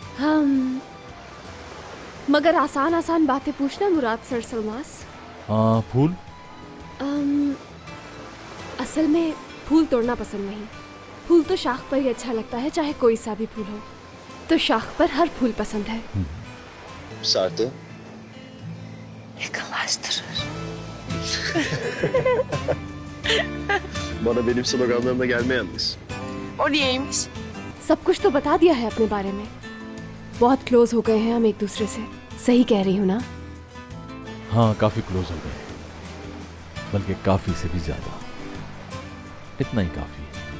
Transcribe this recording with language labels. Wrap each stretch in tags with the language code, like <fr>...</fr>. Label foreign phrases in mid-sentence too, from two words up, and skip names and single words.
<hi>मगर आसान आसान बातें पूछना मुराद सर सलमास। फूल? असल में फूल तोड़ना पसंद नहीं। फूल तो शाख पर ही अच्छा लगता है, चाहे कोई सा भी फूल हो। तो शाख पर हर फूल पसंद है।</hi> <tr>Sardı. Bana benim sloganlarımla gelme yalnız. O niyeymiş?</tr> <hi>सब कुछ तो बता दिया है अपने बारे में। बहुत क्लोज हो गए हैं हम एक दूसरे से। सही कह रही हूँ ना? हाँ काफी क्लोज हो गए, बल्कि काफी से भी ज्यादा। इतना ही काफी है।</hi>